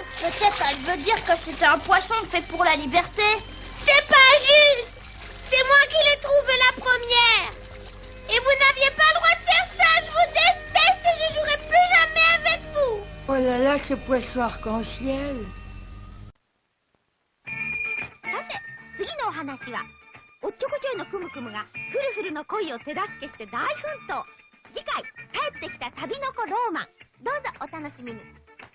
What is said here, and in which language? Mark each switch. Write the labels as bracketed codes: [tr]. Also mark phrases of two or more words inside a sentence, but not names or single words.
[fr] Peut-être elle veut dire que c'était un poisson fait pour la liberté. C'est pas juste. C'est moi qui l'ai trouvé la première. Et vous n'aviez pas le droit de faire ça. Je vous déteste et je jouerai plus jamais avec vous. Oh là là, ce poisson arc-en-ciel. [ja] 次のお話はおっちょこちょいのクムクムがフルフルの恋を手助けして大奮闘。次回帰ってきた旅の子ローマン。どうぞお楽しみに。